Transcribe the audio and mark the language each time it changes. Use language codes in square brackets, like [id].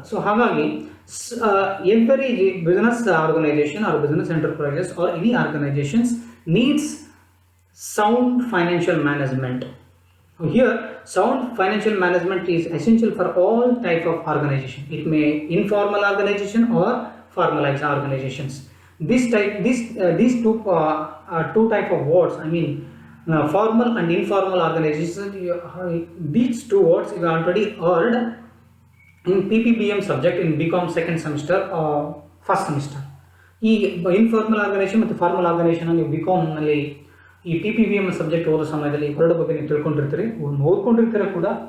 [en] So ಹಾಗಾಗಿ every business organization or business enterprises or any organizations needs sound financial management. Here, sound financial management is essential for all type of organization. It may informal organization or formalized organizations. These two type of words, I mean formal and informal organizations. These two words you already heard in PPBM subject in BCom second semester or first semester. [kn] ಈ informal organisation ಮತ್ತು formal organisation ನೀವು BCom-ನಲ್ಲಿ ಈ PPBM subject ಓದೋ ಸಮಯದಲ್ಲಿ ಎರಡು ಬಗ್ಗೆ ನೀವು ತಿಳ್ಕೊಂಡಿರ್ತೀರಿ, ಓದ್ಕೊಂಡಿರ್ತೀರ ಕೂಡ.